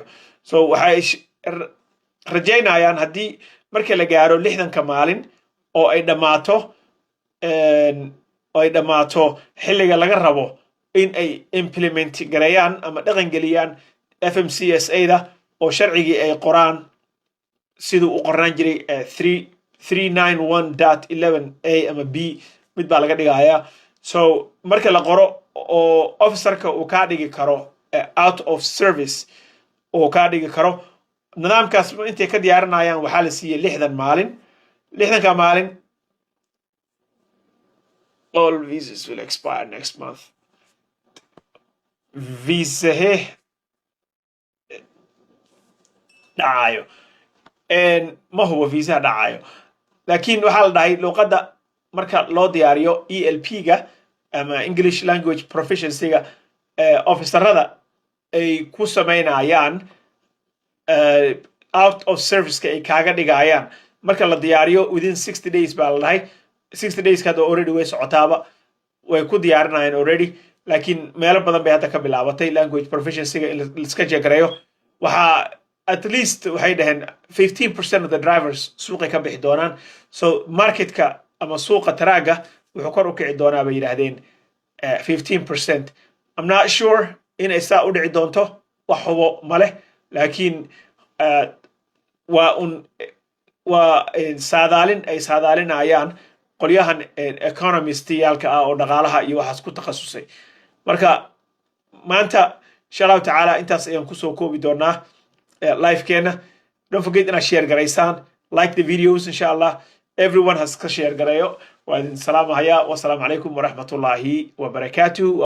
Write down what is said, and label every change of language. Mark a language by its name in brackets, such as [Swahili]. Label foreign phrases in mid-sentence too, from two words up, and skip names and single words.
[Somali] so waxay rajaynayaan haddii marka la gaaro 60 maalin oo ay dhammaato xilliga laga rabo in ay implement gareeyaan ama dhaqan geliyaan FMCSA-da oo sharcigii ay qoraan siduu u qornaan jiray 391.11a ama b mid baa laga dhigayaa. so marka la qoro oo officerka uu kaa dhigi karo [English] out of service [Somali] oo kaa dhigi karo, nidaamkaas intay ka diyaarinayaan waxaa la siiyey 60 maalin. 60ka maalin [English] all visas will expire next month. [Somali] visahe dhacayo ma hubo visaha dhacayo, laakiin waxaa la dhahay luuqadda marka loo diyaariyo ELP-ga ama [English] English language proficiency-ga [Somali] officerada ay ku samaynayaan [English] out of service-ka [Somali] ay kaaga dhigayaan marka la diyaariyo [English] within 60 days [Somali] baa la dhahay. [English] 60 days [Somali] hadda already way socotaaba, way ku diyaarinayaan already, laakiin meelo badan bay hadda ka bilaabatay [English] language proficiency-ga [Somali] in liska jegareeyo. waxaa [English] at least [Somali] waxay dhaheen [English] 15% of the drivers [Somali] suuqay ka bixi doonaan. so marketka ama suuqa taraaga wuxuu kor u kici doonaa bay yidhaahdeen 15%. [English] I'm not sure [Somali] inay saa u dhici doonto, wax hubo male, laakiin waa saadaalin ay saadaalinayaan qolyahan economist-yaalka ah oo dhaqaalaha iyo waxaas ku takhasusay. marka maanta [Arabic] إن شاء الله تعالى [Somali] intaas ayaan kusoo koobi doonaa live-keena. [English] don't forget [Somali] inaad share garaysaan, [English] like the videos [Arabic] إن شاء الله, [English] everyone has [Somali] ka share gareeyo. waa idin salaamahayaa. [Arabic] والسلام عليكم ورحمة الله وبركاته.